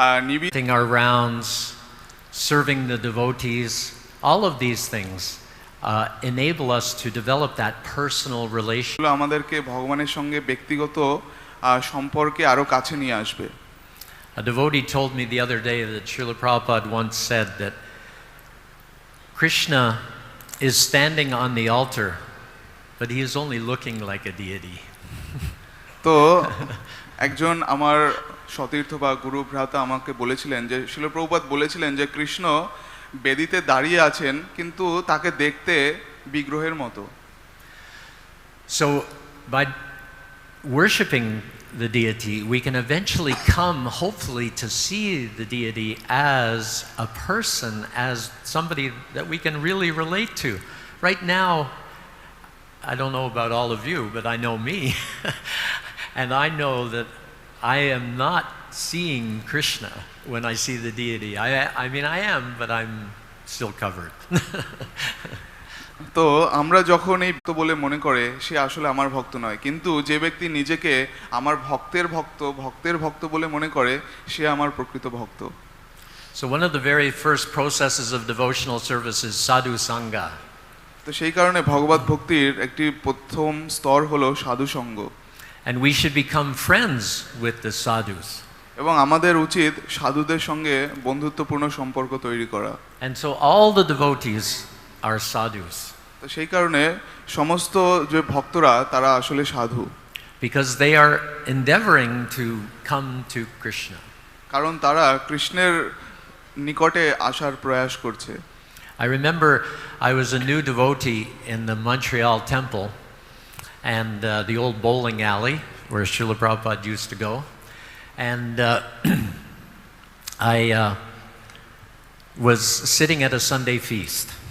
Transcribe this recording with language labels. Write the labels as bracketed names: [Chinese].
[English] nibbling our rounds, serving the devotees, all of these things enable us to develop that personal relation. [Bangla] আমাদেরকে ভগবানের সঙ্গে ব্যক্তিগত সম্পর্কে আরো কাছে নিয়ে আসবে। [English] A devotee told me the other day that Srila Prabhupada once said that Krishna is standing on the altar, but he is only looking like a deity. [Bangla] তো একজন আমার সতীর্থ বা গুরু ভ্রাতা আমাকে বলেছিলেন যে শ্রীল প্রভুপাদ বলেছিলেন যে কৃষ্ণ বেদিতে দাঁড়িয়ে আছেন কিন্তু তাকে দেখতে বিগ্রহের মতো। [English] So by worshiping the deity, we can eventually come, hopefully, to see the deity as a person, as somebody that we can really relate to. Right now, I don't know about all of you, but I know me. And I know that I am not seeing Krishna when I see the deity. I mean, I am, but I'm still covered. [Bangla] তো আমরা যখন এই ভক্ত বলে মনে করে সে আসলে আমার ভক্ত নয়, কিন্তু যে ব্যক্তি নিজেকে আমার ভক্তের ভক্ত বলে মনে করে সে আমার প্রকৃত ভক্ত। [English] So one of the very first processes of devotional service is sadhu sangha. [Bangla] তো সেই কারণে ভগবত ভক্তির একটি প্রথম স্তর হলো সাধু সঙ্গ, [English] And we should become friends with the sadhus. [Bangla] এবং আমাদের উচিত সাধুদের সঙ্গে বন্ধুত্বপূর্ণ সম্পর্ক তৈরি করা। [English] And so all the devotees are sadhus. [Bangla] তো সেই কারণে সমস্ত যে ভক্তরা তারা আসলে সাধু, [English] Because they are endeavoring to come to Krishna. [Bangla] কারণ তারা কৃষ্ণের নিকটে আসার প্রয়াস করছে। [English] I remember I was a new devotee in the Montreal temple and the old bowling alley where Srila Prabhupada used to go. And I was sitting at a Sunday feast.